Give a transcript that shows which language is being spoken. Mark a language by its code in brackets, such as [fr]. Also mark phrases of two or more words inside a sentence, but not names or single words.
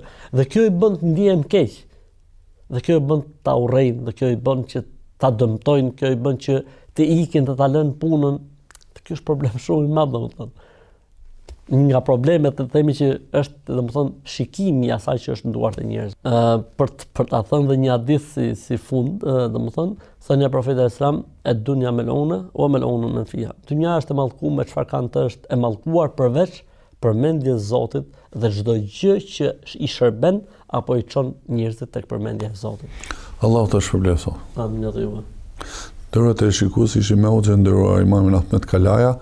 [sq] Dhe kjo i bën të ndihen keq. Dhe kjo i bën ta urrejnë, dhe kjo i bën që ta dëmtojnë, kjo i bën që të ikin të ta lënë punën. Kjo është problem shumë i madh, domethënë. Një nga problemet të themi që është domethënë shikimi i asaj që është në duart e njerëzve. Për ta thënë dhe një hadith si fund, domethënë, thënia e profetit [ar] صلى الله عليه وسلم, "الدنيا ملعونة وملعون من فيها." [sq] Dynja është e mallkuar me çfarë kanë të është e mallkuar përveç përmendjes së Zotit dhe çdo gjë që i shërben apo i çon njerëzit tek përmendja e Zotit. Allahu ta shpëlbojë. Amin dhe ju. Nderuar televizionistë, ishim me hoxhën nderuar Imamin Ahmet Kalaja.